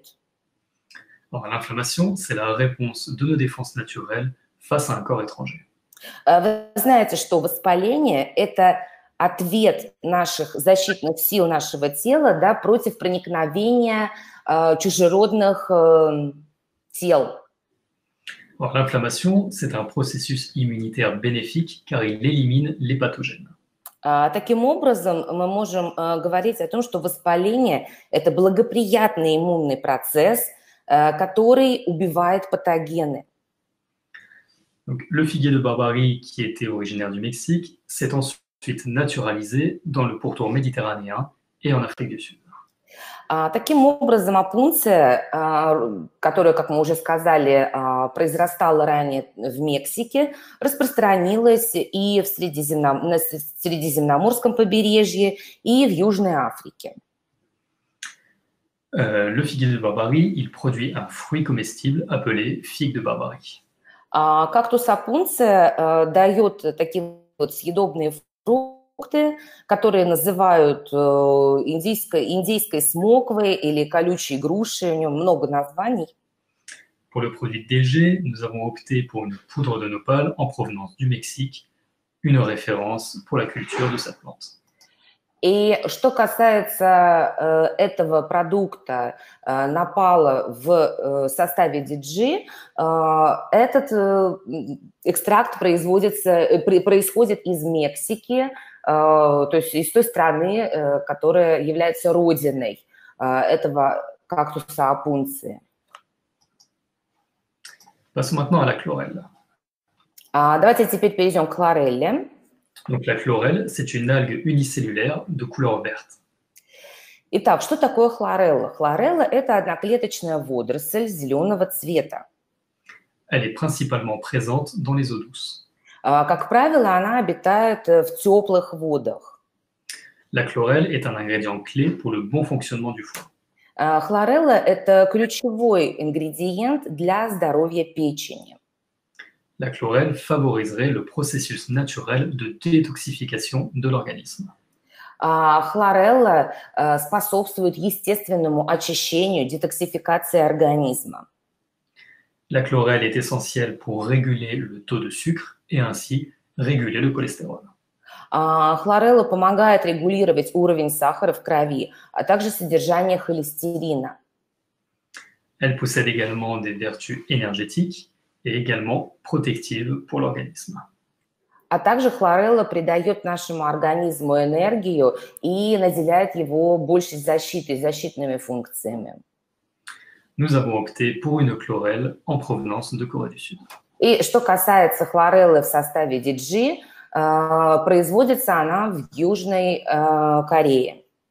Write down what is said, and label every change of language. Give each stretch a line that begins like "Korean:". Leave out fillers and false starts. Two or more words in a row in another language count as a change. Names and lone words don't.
French: Alors, l'inflammation, c'est la réponse de nos défenses naturelles face à un corps étranger.
Russian: Вы знаете, что воспаление – это ответ наших защитных сил нашего тела, да, против проникновения чужеродных тел.
French: Alors, l'inflammation, c'est un processus immunitaire bénéfique car il élimine les pathogènes.
Russian: Таким образом, мы можем говорить о том, что воспаление – это благоприятный иммунный процесс, который убивает патогены.
French: Donc, le figuier de Barbarie, qui était originaire du Mexique, s'est ensuite naturalisé dans le pourtour méditerranéen et en Afrique du Sud.
Russian: Таким образом, опунция, которая, как мы уже сказали, произрастала ранее в Мексике, распространилась и на Средиземноморском побережье, и в Южной Африке.
French: Le figuier de Barbarie, il produit un fruit comestible appelé figue de Barbarie.
Russian: Кактус опунция дает такие вот съедобные фрукты, которые называют индейской смоквой или колючей грушей, у него много названий.
French: Pour le produit DG, nous avons opté pour une poudre de nopal en provenance du Mexique, une référence pour la culture de cette plante.
Russian: И что касается этого продукта напала в составе DG, этот экстракт происходит из Мексики, то есть из той страны, которая является родиной этого кактуса опунции.
French: Passons maintenant à la chlorelle.
Russian: Давайте теперь перейдем к хлорелле.
French: Donc la chlorelle, c'est une algue unicellulaire de couleur verte.
Russian: Итак, что такое хлорелла? Хлорелла – это одноклеточная водоросль зеленого цвета.
French: Elle est principalement présente dans les eaux douces.
Russian: Как правило, она обитает в теплых водах.
French: La chlorelle est un ingrédient clé pour le bon fonctionnement du foie.
Russian: Хлорелла – это ключевой ингредиент для здоровья печени.
French: La chlorelle favoriserait le processus naturel de détoxification de l'organisme.
Russian: Хлорелла способствует естественному очищению, детоксификации организма.
French: La chlorelle est essentielle pour réguler le taux de sucre et ainsi réguler le cholestérol.
Russian: Хлорелла помогает регулировать уровень сахара в крови, а также содержание холестерина.
French: Elle possède également des vertus énergétiques et également protectives pour l'organisme.
Russian: А также хлорелла придает нашему организму энергию и наделяет его большей защитой, защитными функциями.
French: Nous avons opté pour une chlorelle en provenance de Corée du Sud.
Russian: И что касается хлореллы в составе DG, производится она в Южной Корее.